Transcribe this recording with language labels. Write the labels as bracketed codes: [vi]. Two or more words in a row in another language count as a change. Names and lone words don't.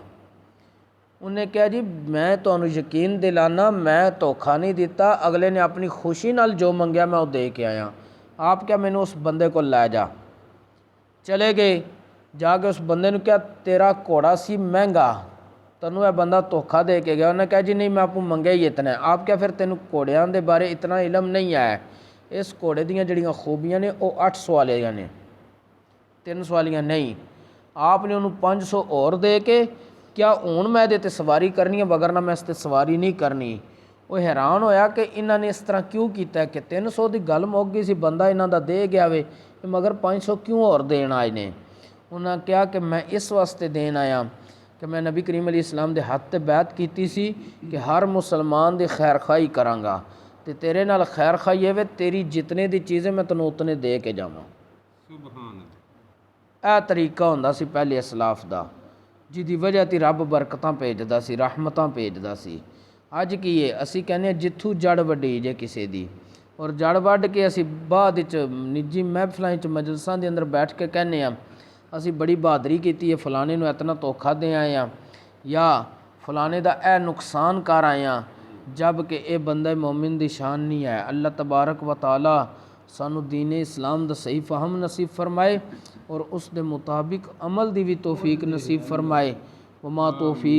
[pa] انہیں کہا جی میں تانوں یقین دلانا [ur] میں دھوکھا نہیں دیتا، [pa] اگلے نے اپنی خوشی نال جو منگیا میں وہ دے کے آیا۔ آپ کیا مینوں اس بندے کو لے جا، چلے گئے، جا کے اس بندے نے کہا تیرا گھوڑا سی مہنگا، تینوں یہ بندہ دھوکھا دے کے گیا۔ انہیں کہا جی نہیں [ur] میں آپ کو [pa] منگیا ہی اتنا ہے۔ آپ کیا پھر تینوں گھوڑیاں دے بارے اتنا علم نہیں ہے، اس گھوڑے دیاں جڑیاں خوبیاں نے وہ 800 والیاں نے، 300 والیاں نہیں۔ آپ نے انہوں 500 اور دے کے کیا ہوں میں تے سواری کرنی ہے وگرنہ میں اس تے سواری نہیں کرنی۔ وہ حیران ہویا کہ انہوں نے اس طرح کیوں کیتا ہے کہ 300 دی گل مک گئی سی، بندہ انہوں دا دے گیا وے مگر 500 کیوں اور دین آئے نے۔ انہوں نے کہا کہ میں اس واسطے دین آیا کہ میں نبی کریم علیہ السلام دے ہاتھ تے بیعت کیتی سی کہ ہر مسلمان دی خیر خواہی کرانگا تے تیرے نال خیر خواہی ہے تیری جتنے دی چیزیں میں تنوں اتنے دے کے جاواں۔ سبحان اے طریقہ ہوندا سی پہلے اسلاف دا، جدی وجہ تی رب برکتاں بھیجدا سی، رحمتاں بھیجدا سی۔ اج کی ہے اسی کہنے جتھوں جڑ وڈی جے کسے دی، اور جڑ وڈ کے اسی بعد وچ نجی محفلاں وچ مجلساں دے اندر بیٹھ کے کہنے ہاں اسی بڑی بہادری کیتی ہے، فلانے نو اتنا دھوکھا دے آئے ہاں یا فلانے دا اے نقصان کر آئے ہاں، جب کہ اے بندہ مومن دی شان نہیں ہے۔ اللہ تبارک و تعالی سانو دین اسلام دا صحیح فہم نصیب فرمائے اور اس دے مطابق عمل دی بھی توفیق نصیب فرمائے۔